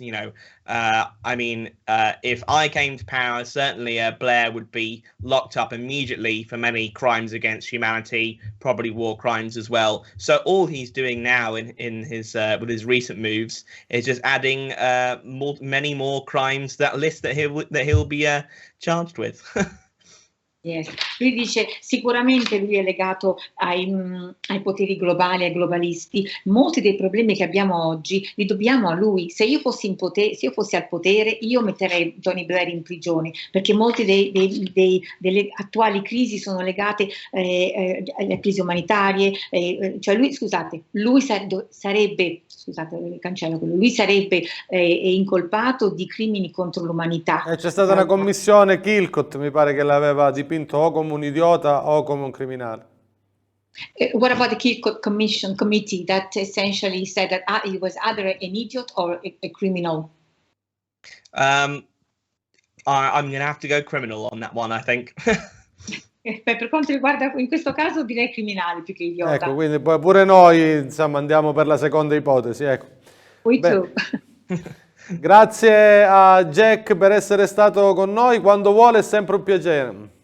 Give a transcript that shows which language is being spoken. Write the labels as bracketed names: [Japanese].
[English] You know, if I came to power, certainly Blair would be locked up immediately for many crimes against humanity, probably war crimes as well. So all he's doing now in his with his recent moves is just adding many more crimes to that list that he'll be charged with. Yes. [Italian] Lui dice sicuramente lui è legato ai poteri globali, ai globalisti. Molti dei problemi che abbiamo oggi li dobbiamo a lui. Se io fossi al potere, io metterei Tony Blair in prigione, perché molte delle attuali crisi sono legate alle crisi umanitarie. Cioè lui sarebbe incolpato di crimini contro l'umità. C'è stata una commissione Kilcott, mi pare, che l'aveva dipinto o come un idiota o come un criminale. [English] What about the Kilcott committee that essentially said that he was either an idiot or a criminal? I'm going to have to go criminal on that one, I think. [Italian] Per quanto riguarda in questo caso direi criminale più che idiota. Ecco, quindi pure noi insomma andiamo per la seconda ipotesi, ecco. [English] We too. [Italian] Grazie a Jack per essere stato con noi, quando vuole è sempre un piacere.